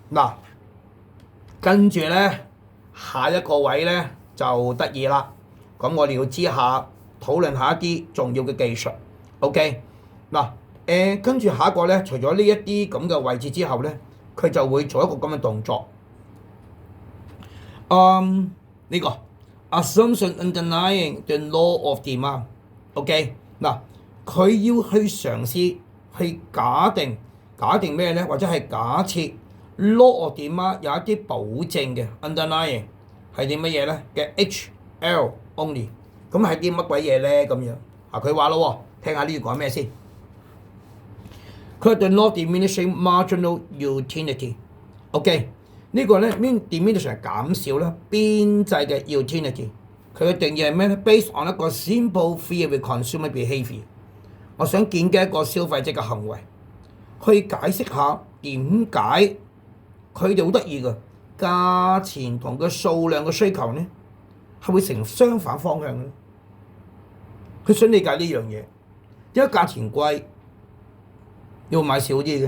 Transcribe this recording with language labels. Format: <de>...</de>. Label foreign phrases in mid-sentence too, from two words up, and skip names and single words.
<yue>嗱，跟住咧下一個位咧就得意啦。咁我哋要知下討論下一啲重要嘅技術。OK， 嗱，跟住下一個咧，除咗呢一啲咁嘅位置之後咧，佢就會做一個咁嘅動作。呢個</yue> <en>assumption underlying the law of demand。</en> <yue>OK， 嗱，佢要去嘗試去假定咩咧？或者係假設</yue> <en>law of demand</en> <yue>有一啲保證嘅 underlying 係啲乜嘢咧嘅</yue> <en>HL only。</en> <yue>咁係啲乜鬼嘢咧？咁樣啊，佢話咯，聽下呢個講咩先。佢話</yue> <en>the not diminishing marginal utility。</en> <yue>OK， 呢個咧 diminishing 係減少啦，邊際嘅 utility。佢嘅定義係咩咧 ？</yue> <en>Based on</en> <yue>一個</yue> <en>simple theory of consumer behaviour。</en> <yue>我想見嘅一個消費者嘅行為，去解釋下點解佢哋好得意嘅價錢同個數量嘅需求咧，係會成相反方向嘅。佢想理解呢樣嘢，點解價錢貴要買少啲嘅？</yue>